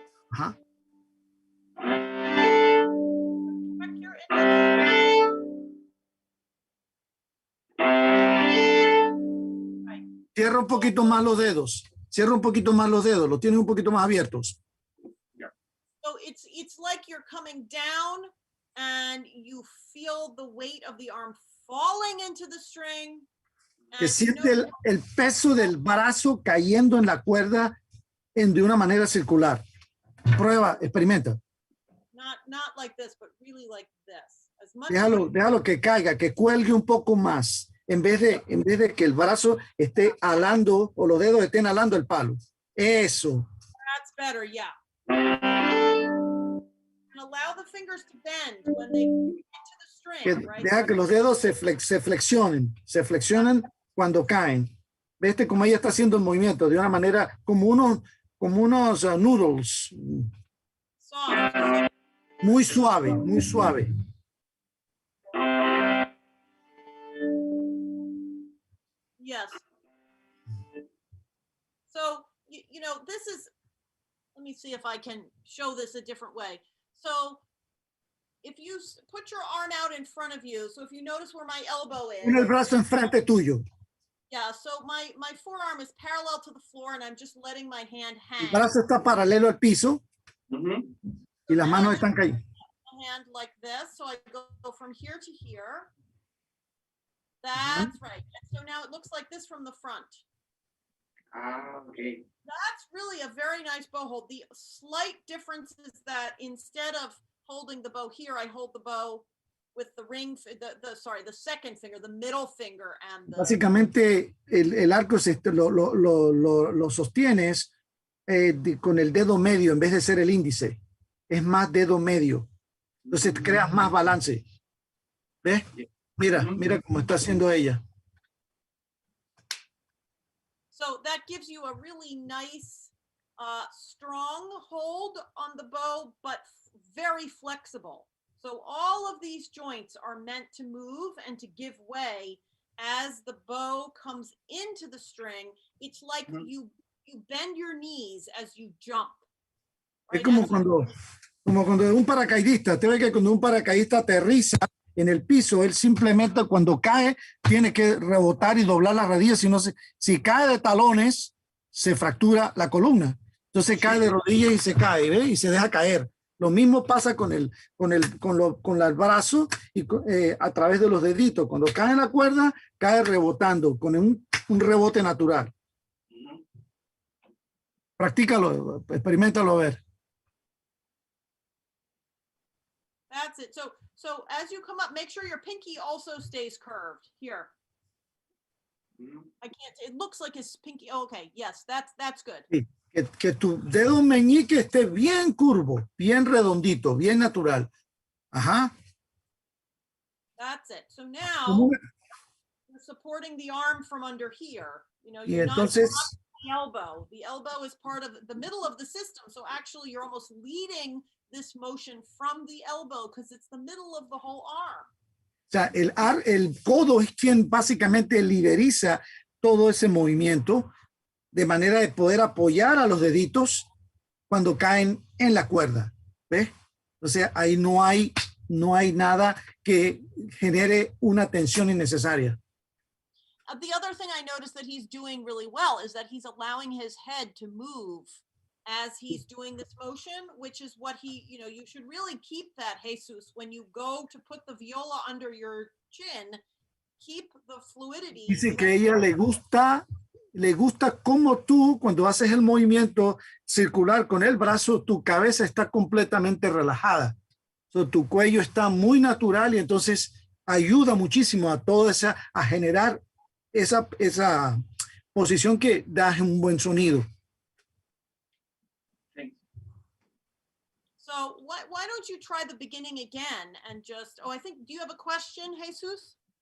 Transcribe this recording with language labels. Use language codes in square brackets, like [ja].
[es] Ajá. cierra un poquito más los dedos. Cierra un poquito más los dedos. Los tienes un poquito más abiertos. [en] So it's like you're coming down and you feel the weight of the arm falling into the string. [es] Que [en] And you [es] siente [en] know, [es] el peso del brazo cayendo en la cuerda de una manera circular. Prueba, experimenta. [en] not like this, but really like this. As much [es] Déjalo que caiga, que cuelgue un poco más, en vez de que el brazo esté alando o los dedos estén alando el palo. Eso. [en] that's better, yeah. And allow the fingers to bend when they get into the string, right? [es] Deja que los dedos se flexionen cuando caen. ¿Viste cómo ella está haciendo el movimiento? De una manera como unos noodles. [en] Soft. [es] Muy suave, muy suave. [en] Yes. So, you know, this is, let me see if I can show this a different way. So, if you put your arm out in front of you, so if you notice where my elbow is. [es] Pon el brazo enfrente tuyo. [en] Yeah, so my forearm is parallel to the floor and I'm just letting my hand [es] El [en] hang. [es] brazo está paralelo al piso y las manos están cayendo. [en] My hand like this, so I go from here to here. That's right. And so now it looks like this from the front. Okay. That's really a very nice bow hold. The slight difference is that instead of holding the bow here, I hold the bow with the ring, the second finger, the middle finger, and the. [es] Básicamente el arco lo sostienes con el dedo medio en vez de ser el índice. Es más dedo medio. Entonces creas más balance. ¿Ves? Mira cómo está haciendo ella. [en] So that gives you a really nice, strong hold on the bow, but very flexible. So all of these joints are meant to move and to give way as the bow comes into the string. It's like you bend your knees as you jump. Right? [es] Es como cuando un paracaidista, te ve que cuando un paracaidista aterriza en el piso, él simplemente cuando cae tiene que rebotar y doblar las rodillas, si cae de talones, se fractura la columna. Entonces cae de rodillas y se cae, ¿ve? Y se deja caer. Lo mismo pasa con el brazo y a través de los deditos. Cuando cae en la cuerda, cae rebotando con un rebote natural. Practícalo, experimentalo a ver. [en] That's it. So as you come up, make sure your pinky also stays curved here. I can't, it looks like his pinky. Oh, okay. Yes, that's good. [es] Sí, que tu dedo meñique esté bien curvo, bien redondito, bien natural. Ajá. [en] That's it. So now you're supporting the arm from under here. You know, you're not the elbow. The elbow is part of the middle of the system. So actually you're almost leading this motion from the elbow because it's the middle of the whole arm. [es] O sea, el codo es quien básicamente lideriza todo ese movimiento de manera de poder apoyar a los deditos cuando caen en la cuerda. ¿Ves? O sea, ahí no hay nada que genere una tensión innecesaria. [en] The other thing I noticed that he's doing really well is that he's allowing his head to move as he's doing this motion, which is what you should really keep that, Jesus, when you go to put the viola under your chin, keep the fluidity. [es] Dice que a ella le gusta cómo tú, cuando haces el movimiento circular con el brazo, tu cabeza está completamente relajada. [en] So, [es] tu cuello está muy natural y entonces ayuda muchísimo a generar esa posición que da un buen sonido. [en] So why don't you try the beginning again and just, I think, do you have a question, Jesus?